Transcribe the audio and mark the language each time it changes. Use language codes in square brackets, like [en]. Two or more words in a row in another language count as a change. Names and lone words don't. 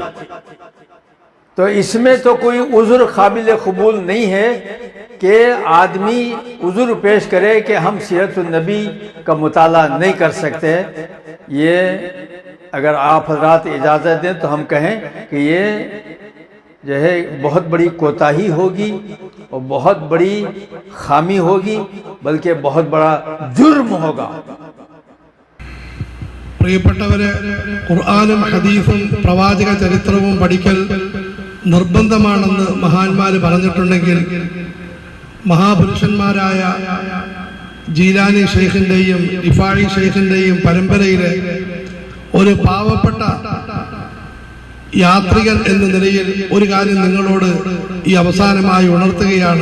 [ur] تو اس میں تو کوئی عذر قابل قبول نہیں ہے کہ آدمی عذر پیش کرے کہ ہم سیرت النبی کا مطالعہ نہیں کر سکتے۔ یہ اگر آپ حضرات اجازت دیں تو ہم کہیں کہ یہ جو ہے بہت بڑی کوتاہی ہوگی اور بہت بڑی خامی ہوگی، بلکہ بہت بڑا جرم ہوگا. [ml] പ്രിയപ്പെട്ടവരെ, ഖുർആനും ഹദീസും പ്രവാചക ചരിത്രവും പഠിക്കൽ നിർബന്ധമാണെന്ന് മഹാന്മാര് പറഞ്ഞിട്ടുണ്ടെങ്കിൽ മഹാപുരുഷന്മാരായ ജീലാനി ഷെയ്ഖിന്റെയും റിഫായി ഷെയ്ഖിന്റെയും പരമ്പരയിലെ ഒരു പാവപ്പെട്ട യാത്രികൻ എന്ന നിലയിൽ ഒരു കാര്യം നിങ്ങളോട് ഈ അവസാനമായി ഉണർത്തുകയാണ്.